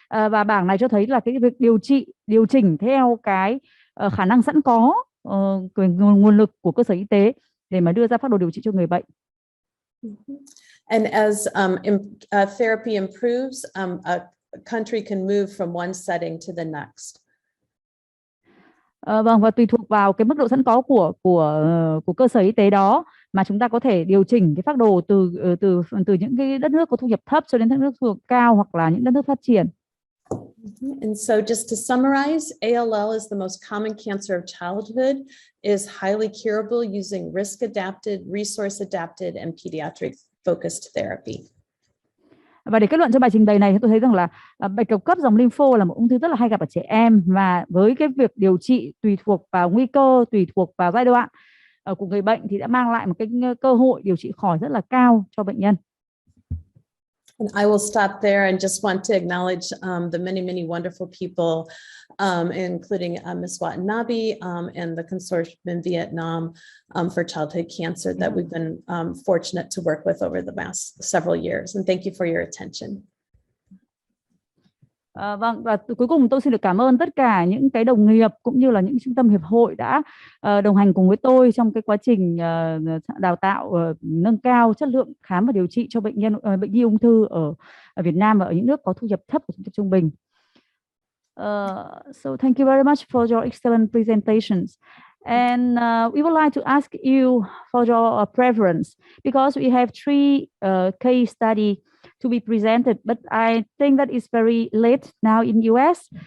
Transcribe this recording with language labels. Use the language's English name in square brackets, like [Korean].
[Vietnamese] Và bảng này cho thấy là cái việc điều chỉnh theo cái khả năng sẵn có, nguồn lực của cơ sở y tế để mà đưa ra phác đồ điều trị cho người bệnh. [English] And as therapy improves, a country can move from one setting to the next. [Vietnamese] Vâng, và tùy thuộc vào cái mức độ sẵn có của cơ sở y tế đó mà chúng ta có thể điều chỉnh cái phác đồ từ những cái đất nước có thu nhập thấp cho đến đất nước thu nhập cao, hoặc là những đất nước phát triển. [English] And so just to summarize, ALL is the most common cancer of childhood, is highly curable using risk-adapted, resource-adapted, and pediatric-focused therapy. [Vietnamese] Và để kết luận cho bài trình bày này, tôi thấy rằng là bệnh cầu cấp dòng lympho là một ung thư rất là hay gặp ở trẻ em, và với cái việc điều trị tùy thuộc vào nguy cơ, tùy thuộc vào giai đoạn của người bệnh thì đã mang lại một cái cơ hội điều trị khỏi rất là cao cho bệnh nhân. [English] And I will stop there and just want to acknowledge the many wonderful people, including Ms. Watanabe and the consortium in Vietnam for childhood cancer that we've been fortunate to work with over the past several years. And thank you for your attention. [Vietnamese] Vâng, và cuối cùng tôi xin được cảm ơn tất cả những cái đồng nghiệp cũng như là những trung tâm hiệp hội đã đồng hành cùng với tôi trong cái quá trình đào tạo, nâng cao chất lượng khám và điều trị cho bệnh nhi ung thư ở Việt Nam và ở những nước có thu nhập thấp và thu nhập trung bình. [English] So thank you very much for your excellent presentations. And we would like to ask you for your preference, because we have 3 case study to be presented, but I think that is very late now in US.